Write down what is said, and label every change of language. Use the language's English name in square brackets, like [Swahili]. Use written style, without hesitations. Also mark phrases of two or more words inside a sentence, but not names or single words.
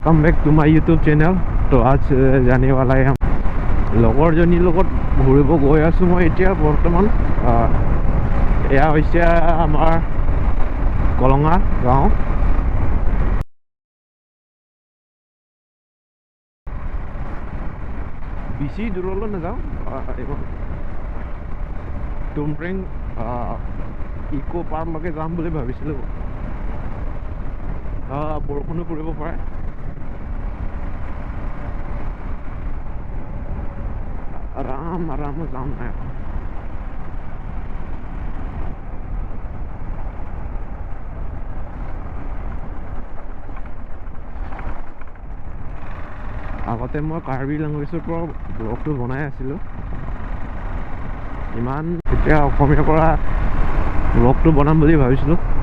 [English] welcome back to my YouTube channel. [Hindi] तो आज जाने वाला है हम [Assamese] লগৰজনীৰ লগত ঘূৰিব গৈ আছোঁ। মই এতিয়া বৰ্তমান এয়া হৈছে আমাৰ কলঙা গাঁও। বেছি দূৰলৈ নাযাওঁ, টুমপ্ৰেং ইকো পাৰ্কলৈকে যাম বুলি ভাবিছিলোঁ। বৰষুণো পৰিব পাৰে। [Hindi] आराम आराम जाम है। [Assamese] আগতে মই কাৰ্বি লেংগুৱেজৰ পৰা ব্লগটো বনাই আছিলোঁ। ইমান এতিয়া অসমীয়াৰ পৰা ব্লগটো বনাম বুলি ভাবিছিলোঁ।